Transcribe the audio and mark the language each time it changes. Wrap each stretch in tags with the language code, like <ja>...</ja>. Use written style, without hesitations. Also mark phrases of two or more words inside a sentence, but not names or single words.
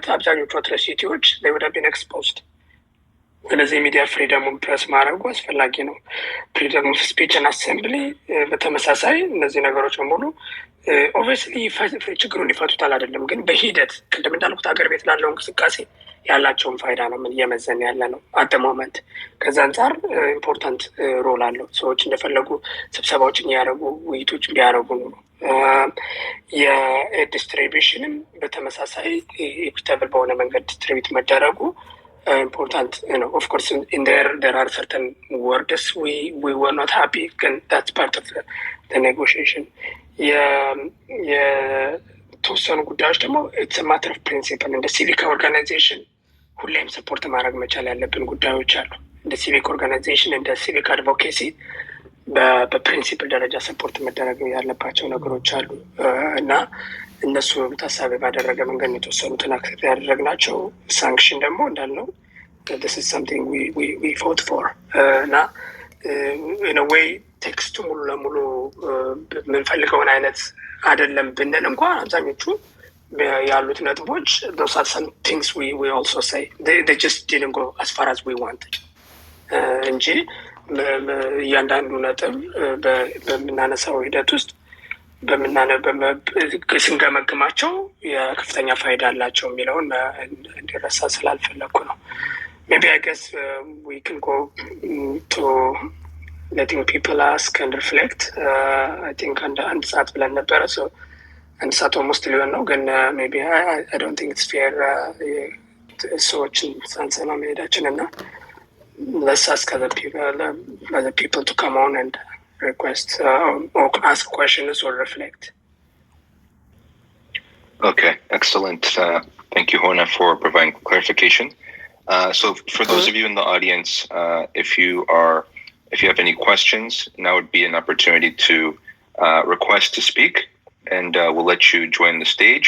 <am>አብዛኞቹ አትሮሲቲዎች ወደ</am> <en>been exposed።</en> <am>ስለዚህ የሚዲያ ፍሪደሙን ፕረስ ማድረጉ አስፈላጊ ነው።</am> <en>freedom of speech</en> <am>እና አሴምብሊ በተመሳሳይ እነዚህ ነገሮች በሙሉ ኦብቪየስሊ ችግሩን ሊፈቱታል አይደለም፣ ግን በሂደት ቅድም እንዳልኩት ሀገር ቤት ላለው እንቅስቃሴ ያላቸውን ፋይዳ ነው ምን እየመዘን ያለ ነው</am> <en>at moment።</en> <am>ከዛ አንጻር</am> <en>important role</en> <am>አለው። ሰዎች እንደፈለጉ ስብሰባዎችን እያደረጉ ውይይቶችን ቢያደረጉ ነው። የዲስትሪቢሽንም በተመሳሳይ ኢኩታብል በሆነ መንገድ ዲስትሪቢዩት መደረጉ</am> <en>important, of course, in there are certain words we were not happy, and that's part of the negotiation.</en> <am>የተወሰኑ ጉዳዮች ደግሞ</am> <en>it's a matter of principle</en> <am>እንደ</am> <en>civic organization</en> <am>ሁሌም ሰፖርት ማድረግ መቻል ያለብን ጉዳዮች አሉ። እንደ</am> <en>civic organization</en> <am>እንደ</am> <en>civic advocacy</en> <am>በፕሪንሲፕል ደረጃ ሰፖርት መደረግ ያለባቸው ነገሮች አሉ እና እነሱ ታሳቢ ባደረገ መንገድ የተወሰኑትን አክሰፕት ያደረግናቸው። ሳንክሽን ደግሞ እንዳልነው</am> <en>this is something we fought for እና in a way</en> <am>ቴክስቱ ሙሉ ለሙሉ የምንፈልገውን አይነት አይደለም ብንል እንኳን አብዛኞቹ ያሉት ነጥቦች</am> <en>those are some things we also say they just didn't go as far as we wanted</en> <am>እንጂ እያንዳንዱ ነጥብ በምናነሳው ሂደት ውስጥ ስንገመግማቸው የከፍተኛ ፋይዳ አላቸው የሚለውን እንዲረሳ ስላልፈለኩ ነው።</am> <en>maybe I guess we can go to letting people ask and reflect. I think</en> <am>አንድ ሰዓት ብለን ነበረ፣ አንድ ሰዓት ኦልሞስት ሊሆን ነው።</am> <en>ግን ሜቢ I don't think it's fair</en> <am>ሰዎችን ሳንሰማ መሄዳችን እና</am> <en>let's ask other people to come on and request or ask questions or reflect. Okay, excellent. Thank you, Hona, for providing clarification. So for those of you in the audience, if you have any questions, now would be an opportunity to request to speak, and we'll let you join the stage.</en>